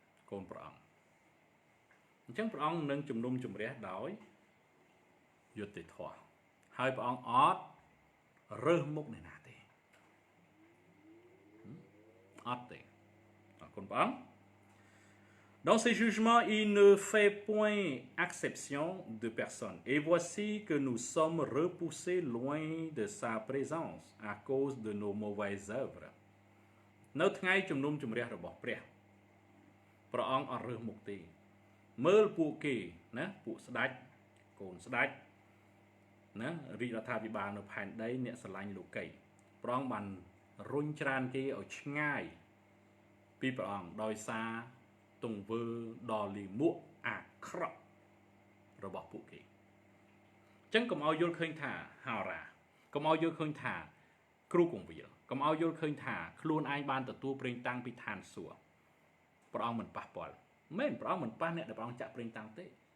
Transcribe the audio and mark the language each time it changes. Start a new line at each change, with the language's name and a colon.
Khmer: កូនព្រះអង្គអញ្ចឹងព្រះអង្គនឹងជំនុំជម្រះដោយយុត្តិធម៌ហើយព្រះអង្គអត់រើសមុខអ្នកណាទេអត់ទេអរគុណព្រះអង្គ
French: Dans ces jugements, il ne fait point exception de personne. Et voici que nous sommes repoussés loin de sa présence à cause de nos mauvaises œuvres.
Khmer: នៅថ្ងៃជំនុំជម្រះរបស់ព្រះអង្គអត់រើសមុខទេមើលពួកគេណាពួកស្ដេចកូនស្ដេច ណារាជរដ្ឋាភិបាលនៅផែនដីអ្នកស្រឡាញ់លោកីព្រះអង្គបានរុញច្រានគេឲ្យឆ្ងាយពីព្រះអង្គដោយសារទង្វើដ៏លាមកអាក្រក់របស់ពួកគេអញ្ចឹងកុំឲ្យយល់ឃើញថាហោរាកុំឲ្យយល់ឃើញថាគ្រូកងវិលកុំឲ្យយល់ឃើញថាខ្លួនឯងបានទទួលប្រេងតាំងពីឋានសួគ៌ព្រះអង្គមិនប៉ះពាល់មែនព្រះអង្គមិនប៉ះអ្នកដែលព្រះអង្គចាក់ប្រេងតាំងទេ